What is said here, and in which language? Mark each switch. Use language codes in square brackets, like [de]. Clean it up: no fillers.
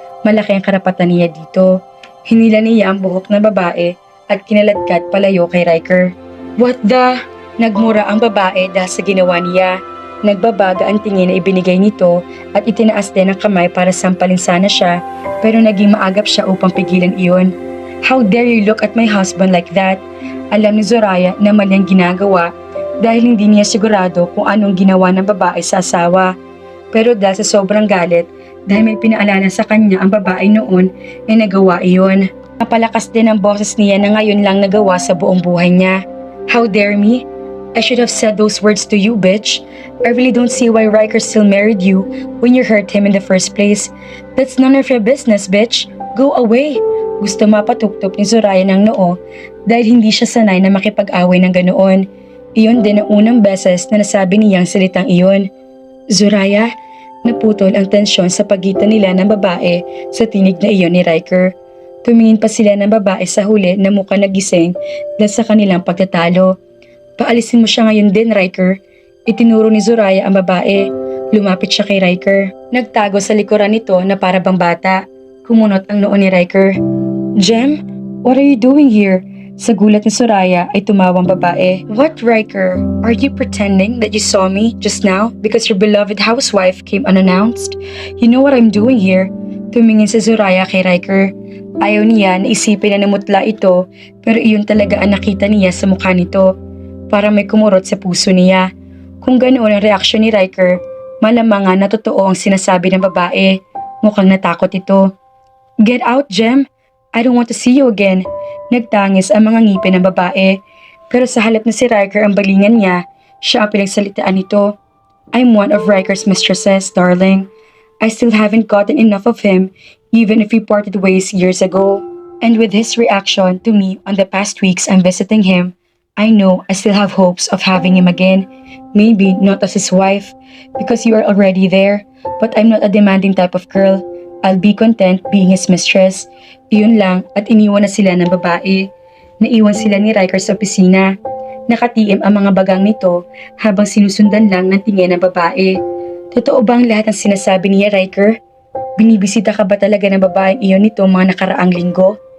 [tl] Malaki ang karapatan niya dito. Hinila niya ang buhok ng babae at kinaladkad palayo kay Riker. [en] What the? [tl] Nagmura ang babae dahil sa ginawa niya. Nagbabaga ang tingin na ibinigay nito at itinaas din ang kamay para sampalin sana siya pero naging maagap siya upang pigilan iyon. [en] How dare you look at my husband like that? [tl] Alam ni Zoraya na mali ang ginagawa dahil hindi niya sigurado kung anong ginawa ng babae sa asawa. Pero dahil sa sobrang galit, dahil may pinaalala sa kanya ang babae noon, ay nagawa iyon. Napalakas din ang boses niya na ngayon lang nagawa sa buong buhay niya. [en] How dare me? I should have said those words to you, bitch. I really don't see why Riker still married you when you hurt him in the first place. That's none of your business, bitch. Go away. [tl] Gusto mapatuptop ni Zoraya ng noo dahil hindi siya sanay na makipag-away ng ganoon. Iyon din ang unang beses na nasabi niyang salitang iyon. Zoraya, naputol ang tensyon sa pagitan nila ng babae sa tinig na iyon ni Riker. Tumingin pa sila ng babae sa huli na mukhang nagising dahil sa kanilang pagtatalo. Paalisin mo siya ngayon din, Riker. Itinuro ni Zoraya ang babae. Lumapit siya kay Riker. Nagtago sa likuran nito na para bang bata. Kumunot ang noo ni Riker. [en] Jem, what are you doing here? [tl] Sa gulat ni Zoraya ay tumawang babae. [en] What, Riker? Are you pretending that you saw me just now because your beloved housewife came unannounced? You know what I'm doing here? [tl] Tumingin si Zoraya kay Riker. Ayaw niya na isipin na namutla ito pero iyon talaga ang nakita niya sa mukha nito. Parang may kumurot sa puso niya. Kung ganoon ang reaksyon ni Riker, malamang nga na totoo ang sinasabi ng babae. Mukhang natakot ito. [en] Get out, [tl] Jem. [en] I don't want to see you again. [tl] Nagtangis ang mga ngipin ng babae. Pero sa halip na si Riker ang balingan niya, siya ang pinagsalitaan nito. [en] I'm one of Riker's mistresses, darling. I still haven't gotten enough of him, even if we parted ways years ago. And with his reaction to me on the past weeks I'm visiting him, I know I still have hopes of having him again. Maybe not as his wife, because you are already there, but I'm not a demanding type of girl. I'll be content being his mistress. [tl] Iyon lang at iniwan na sila ng babae. Naiwan sila ni Riker sa opisina. Nakatiim ang mga bagang nito habang sinusundan lang ng tingin ng babae. Totoo ba ang lahat ng sinasabi niya, Riker? Binibisita ka ba talaga ng babaeng iyon nito mga nakaraang linggo?